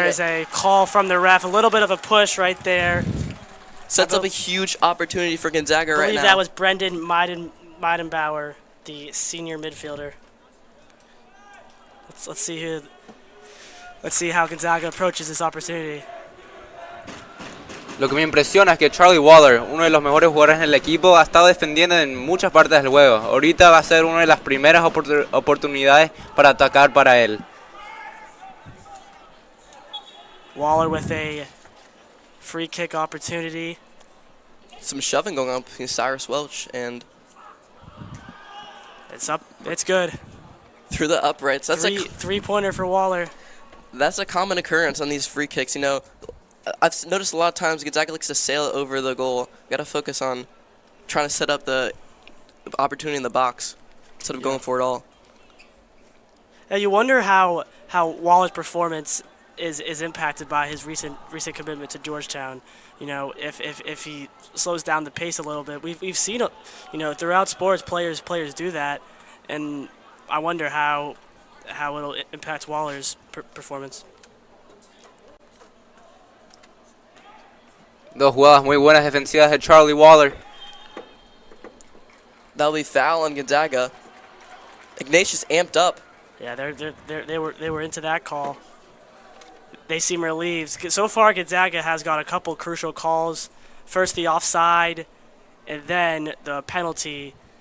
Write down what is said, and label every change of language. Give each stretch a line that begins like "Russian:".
English: There's a call from the ref, a little bit of a push right there. Sets up a huge opportunity for Gonzaga right now. I believe that was Brendan Meidenbauer, the senior midfielder. Let's see how Gonzaga approaches this opportunity.
Spanish: Lo que me impresiona es que Charlie Waller, uno de los mejores jugadores en el equipo, ha estado defendiendo en muchas partes del juego. Ahorita va a ser una de las primeras oportunidades para atacar para él.
English: Waller with a free kick opportunity. Some shoving going on between Cyrus Welch and It's up. It's good. through the uprights. That's Three-pointer for Waller. that's a common occurrence on these free kicks. You know, I've noticed a lot of times Gonzaga likes to sail it over the goal. Got to focus on trying to set up the opportunity in the box instead of going for it all. Now you wonder how Waller's performance is impacted by his recent commitment to Georgetown. You know, if he slows down the pace a little bit, we've seen, you know, throughout sports players do that, and I wonder how it'll impact Waller's performance.
Spanish: Dos jugadas muy buenas defensivas de Charlie Waller.
English: That'll be foul on Gonzaga. Ignatius amped up. Yeah, they were into that call. They seem relieved. So far, Gonzaga has got a couple crucial calls. First, the offside, and then the penalty.